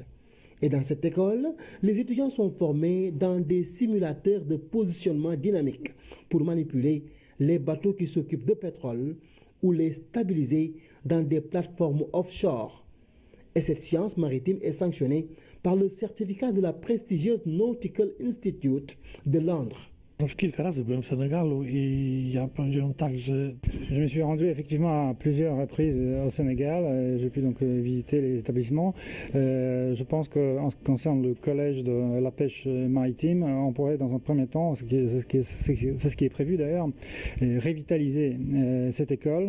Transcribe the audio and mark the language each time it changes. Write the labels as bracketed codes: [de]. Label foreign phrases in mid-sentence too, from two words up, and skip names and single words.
[fr] Et dans cette école, les étudiants sont formés dans des simulateurs de positionnement dynamique pour manipuler les bateaux qui s'occupent de pétrole ou les stabiliser dans des plateformes offshore. Et cette science maritime est sanctionnée par le certificat de la prestigieuse Nautical Institute de Londres. [pl] Kilka razy byłem w Senegalu i ja powiedziałem tak, że... [fr] Je me suis rendu effectivement à plusieurs reprises au Sénégal. J'ai pu donc visiter les établissements. Je pense qu'en ce qui concerne le collège de la pêche maritime, on pourrait dans un premier temps, c'est ce qui est prévu d'ailleurs, revitaliser cette école.